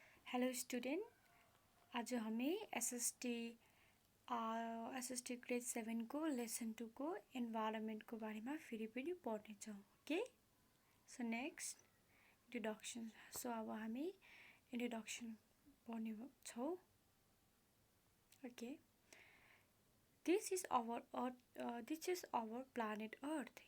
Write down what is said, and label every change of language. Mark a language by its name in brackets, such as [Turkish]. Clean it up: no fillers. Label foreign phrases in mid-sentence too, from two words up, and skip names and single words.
[English] hello student, [Nepali] आज हमें [English] SST grade 7 [Nepali] को लेसन 2 को इन्भाइरोमेंट को बारेमा फेरि पनि पढ्नेछौँ। [English] okay, so next introduction. [Nepali] सो अब हामी इन्ट्रोडक्सन पढ्नेछौँ। [English] okay, this is our planet earth.